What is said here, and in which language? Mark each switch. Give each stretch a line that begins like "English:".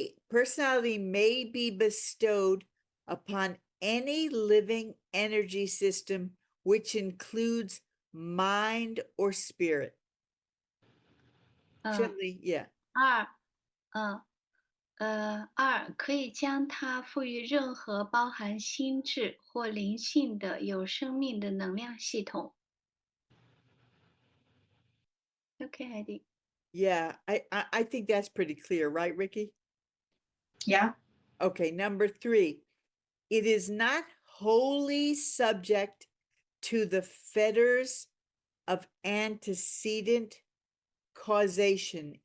English: Personality may be bestowed upon any living energy system, which includes mind or spirit. 嗯 Shelley, yeah.
Chinese: 2可以将它赋予任何包含心智或灵性的有生命的能量系统。
English: OK， Heidi。 Yeah, I think that's pretty clear, right, Ricky? Yeah. Okay, number 3. It is not wholly subject to the fetters of antecedent causation.